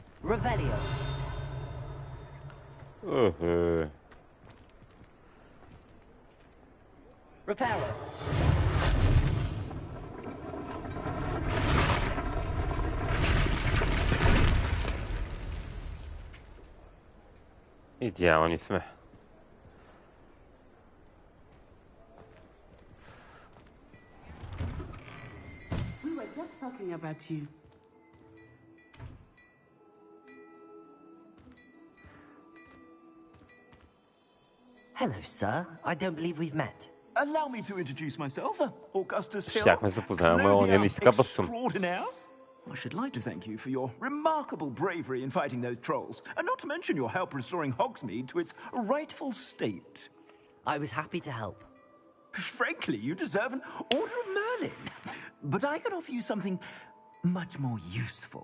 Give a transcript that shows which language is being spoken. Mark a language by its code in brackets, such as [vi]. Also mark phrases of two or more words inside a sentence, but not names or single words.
[en] Revelio. Reparo. [bg] Идеални сме. [en] We were just talking about you. Hello, sir. I don't believe we've met. Allow me to introduce myself, Augustus Hill. [bg] Щяхме да се познаем, ама он ни скъпа съм. [en] Extraordinaire. I should like to thank you for your remarkable bravery in fighting those trolls, and not to mention your help restoring Hogsmeade to its rightful state. I was happy to help. Frankly, you deserve an Order of Merlin. But I can offer you something much more useful.